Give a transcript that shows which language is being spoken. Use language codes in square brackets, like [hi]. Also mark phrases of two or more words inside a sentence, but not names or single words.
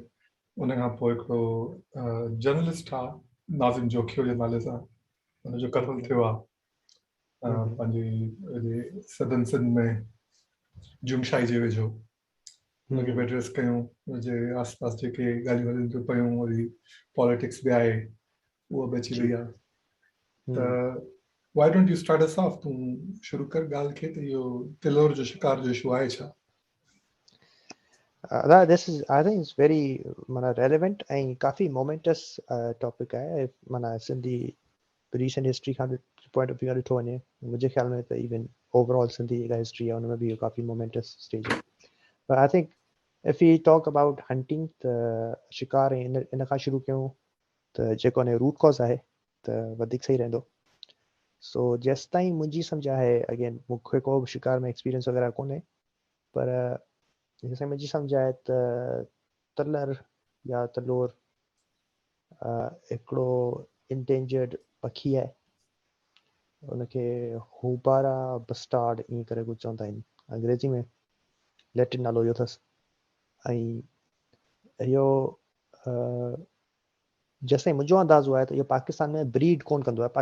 [sd] उन खां पोइ हिकिड़ो जर्नलिस्ट आहे नाज़िम जोखियो जे नाले सां, हुनजो क़त्ल थियो आहे पंहिंजी सदन सिंध में जुमशाई जे वेझो। हुनखे बि एड्रेस कयूं। हुनजे आसपास जेके ॻाल्हियूं हलनि थियूं पियूं, वरी पॉलिटिक्स बि आहे, उहा बि अची वई आहे। [en] त why don't you start us off? [sd] तूं शुरू कर ॻाल्हि खे त इहो तिलोर जो शिकार जो इशू आहे छा? [en] This is, I think it's very माना relevant [sd] ऐं काफ़ी [en] momentous टॉपिक आहे। [sd] माना सिंधी [en] recent history [sd] खां [en] point of view [sd] खां ॾिठो वञे, मुंहिंजे ख़्याल में त [en] even overall [sd] सिंधी जेका हिस्ट्री आहे हुन में बि काफ़ी [en] momentous stage [sd] आहे। पर [en] I think if you talk about hunting [sd] त शिकार ऐं इन खां शुरू कयूं त जेको हुन [en] root cause [sd] आहे त वधीक सही रहंदो। सो जेसि ताईं मुंहिंजी सम्झ आहे, अगेन मूंखे को बि शिकार में एक्सपीरियंस वग़ैरह कोन्हे, पर [hi] जैसे मुझे समझ आए [sd] त तलर या तलोर हिकिड़ो इंडेंजर्ड पखी आहे। उनखे हुबारा बस्टार्ड ईअं करे कुझु चवंदा आहिनि अंग्रेजी में, लैटिन नालो इहो अथसि। ऐं इहो जेसिताईं मुंहिंजो अंदाज़ो आहे त इहो पाकिस्तान में ब्रीड कोन कंदो आहे।